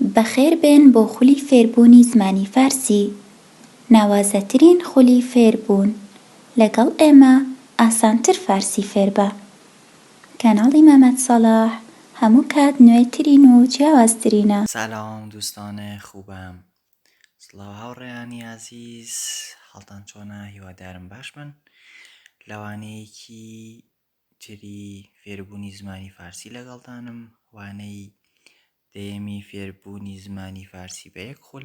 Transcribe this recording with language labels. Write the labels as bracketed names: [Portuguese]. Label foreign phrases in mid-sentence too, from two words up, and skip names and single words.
[Central Kurdish] بەخێربێن بۆ خولی فێربوونی زمانی فارسی. ناوازەترین خولی فێربوون. لەگەڵ ئێمە ئاسانتر فارسی فێر بە. کاناڵی مەمەد سەلاح هەموو کات نوێترین و جیاوازترینە. [Persian] سلام دوستان خوبم. [Central Kurdish] سڵاو هاوڕێیانی عزیز، حاڵتان چۆنە؟ هیوادارم باش بن. لەوانەیەکی تری فێربوونی زمانی فارسی لەگەڵتانم، وانەی دەیەمی فێربوونی زمانی فارسی بە یەک خول.